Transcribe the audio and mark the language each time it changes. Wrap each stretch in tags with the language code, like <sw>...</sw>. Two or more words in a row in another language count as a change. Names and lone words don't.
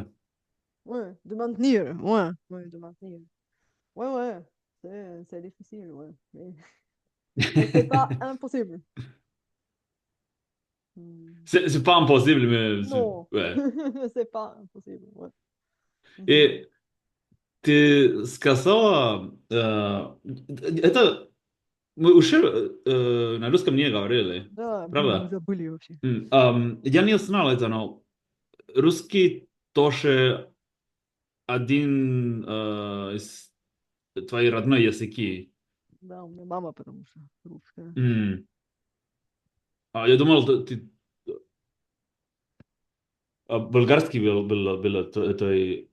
<fr>Ouais, de maintenir, ouais, ouais, de maintenir. Ouais, ouais, c'est difficile, ouais. Mais c'est pas impossible. Hmm. C'est pas impossible, mais Non, ouais. c'est pas impossible, ouais. Mhm. E skasała, ušel na ruskom nije govorili,</fr> <ru>Да, блин, мы правда? забыли вообще. Я не знал это, но русский тоже один из твоих родной языки. Да, у меня мама, потому что русская. М. Я думал, болгарский твой.</ru>